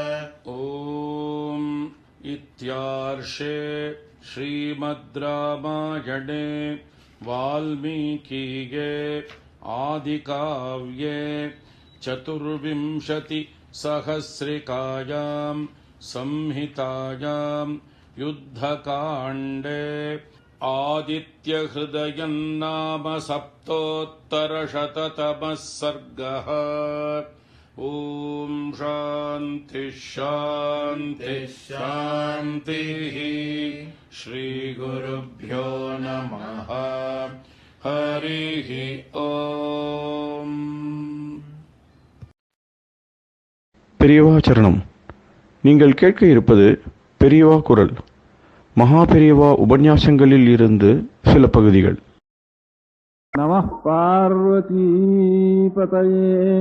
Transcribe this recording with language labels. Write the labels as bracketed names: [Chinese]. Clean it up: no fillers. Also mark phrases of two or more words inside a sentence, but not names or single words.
[Sanskrit] ॐ इत्यार्षे श्रीमद् रामायणे वाल्मीकीये आदिकाव्ये चतुर्विंशतिसहस्रिकायां संहितायां युद्धकाण्डे आदित्यहृदयं नाम सप्तोत्तरशततमः सर्गः। ॐ शान्तिः शान्तिः शान्तिः। श्रीगुरुभ्यो नमः। हरिः ॐ। [Tamil] பெரியவா சரணம். நீங்கள் கேட்க இருப்பது பெரியவா குரல். மகா பெரியவா உபன்யாசங்களில் இருந்து சில பகுதிகள். [Sanskrit] नमः पार्वतीपतये.